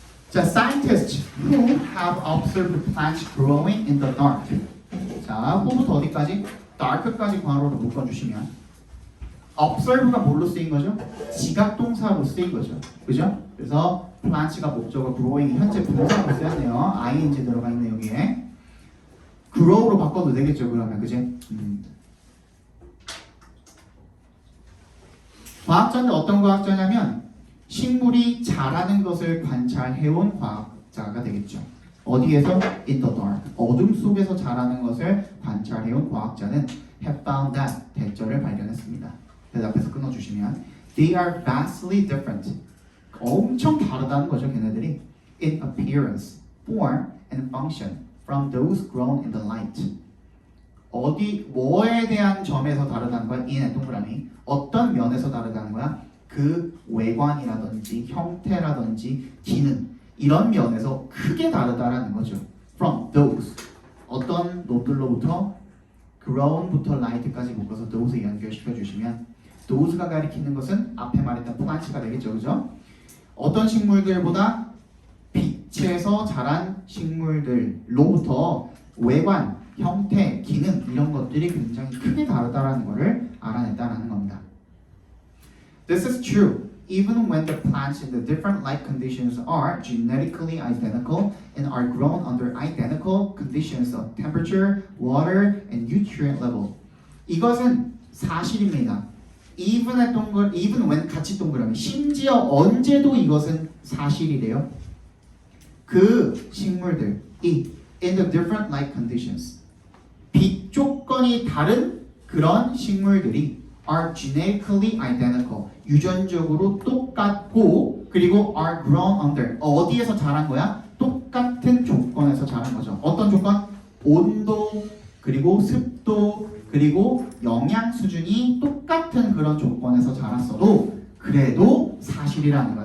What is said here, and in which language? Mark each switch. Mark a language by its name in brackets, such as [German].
[English] 자, scientists who have observed plants growing in the dark. [Korean] 자, who부터 어디까지? dark까지 괄호로 묶어주시면 observe가 뭘로 쓰인 거죠? 지각동사로 쓰인 거죠. 그죠? 그래서 plants가 목적어, growing 현재 분사로 쓰였네요. ing 들어가 있네 여기에. grow로 바꿔도 되겠죠 그러면, 그지? 과학자는 어떤 과학자냐면 식물이 자라는 것을 관찰해온 과학자가 되겠죠. 어디에서? [English] In the dark. [Korean] 어둠 속에서 자라는 것을 관찰해온 과학자는 [English] have found that [Korean] 대절을 발견했습니다. 그래서 앞에서 끊어주시면 [English] they are vastly different. [Korean] 엄청 다르다는 거죠 걔네들이. [English] In appearance, form, and function from those grown in the light. [Korean] 어디, 뭐에 대한 점에서 다르다는 거야? in의 동그라미. 어떤 면에서 다르다는 거야? 그 외관이라든지 형태라든지 기능 이런 면에서 크게 다르다라는 거죠. [English] From those [Korean] 어떤 놈들로부터 grown부터 light까지 묶어서 those에 연결시켜 주시면 those가 가리키는 것은 앞에 말했던 plants가 되겠죠, 그죠? 어떤 식물들보다 빛에서 자란 식물들로부터 외관, 형태, 기능 이런 것들이 굉장히 크게 다르다라는 것을 알아냈다라는 겁니다. [English] This is true even when the plants in the different life conditions are genetically identical and are grown under identical conditions of temperature, water, and nutrient level. [Korean] 이것은 사실입니다. [English] even when [Korean] 같이 동그라미. 심지어 언제도 이것은 사실이래요. 그 식물들이 [English] in the different life conditions. [Korean] 빛 조건이 다른 그런 식물들이 [English] are genetically identical. [Korean] 유전적으로 똑같고 그리고 [English] are grown under. [Korean] 어디에서 자란 거야? 똑같은 조건에서 자란 거죠. 어떤 조건? 온도 그리고 습도 그리고 영양 수준이 똑같은 그런 조건에서 자랐어도 그래도 사실이라는 거야.